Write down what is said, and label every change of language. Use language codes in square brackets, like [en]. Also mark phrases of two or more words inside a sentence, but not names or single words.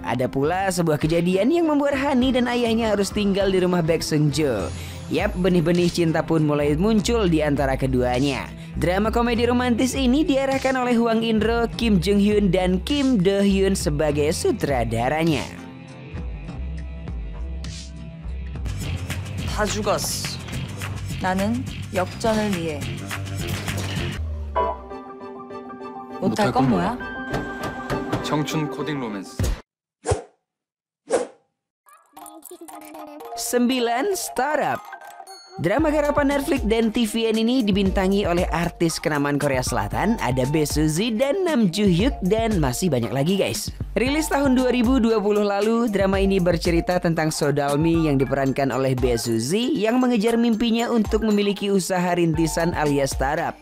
[id] Ada pula sebuah kejadian yang membuat Hani dan ayahnya harus tinggal di rumah Baek Seung Jo. Yap, benih-benih cinta pun mulai muncul di antara keduanya. Drama komedi romantis ini diarahkan oleh Hwang In-ro, Kim Jung Hyun, dan Kim Do Hyun sebagai sutradaranya. [ko] 다 죽었어. 나는 역전을 위해. 못할 건 뭐야? 청춘 코딩 로맨스. [id] 9. Startup. Drama garapan Netflix dan TVN ini dibintangi oleh artis kenamaan Korea Selatan, ada Bae Suzy dan Nam Joo Hyuk, dan masih banyak lagi guys. Rilis tahun 2020 lalu, drama ini bercerita tentang So Dalmi yang diperankan oleh Bae Suzy yang mengejar mimpinya untuk memiliki usaha rintisan alias startup.